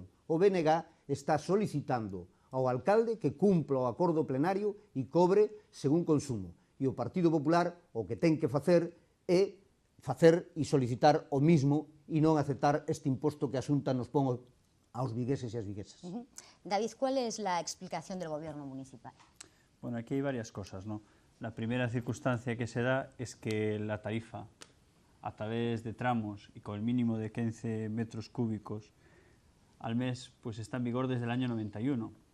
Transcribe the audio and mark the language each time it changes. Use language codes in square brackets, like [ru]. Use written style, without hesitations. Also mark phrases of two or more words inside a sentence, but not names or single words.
[gl] O BNG está solicitando ao alcalde que cumpla o acordo plenario e cobre según consumo. E o Partido Popular o que ten que facer é facer e solicitar o mismo e non aceptar este imposto que a Xunta nos pon aos vigueses e as viguesas. David, [es] ¿cuál es la explicación del gobierno municipal? Bueno, aquí hay varias cosas, ¿no? La primera circunstancia que se da es que la tarifa, a través de tramos y con el mínimo de 15 metros cúbicos al mes, pues está en vigor desde el año 91.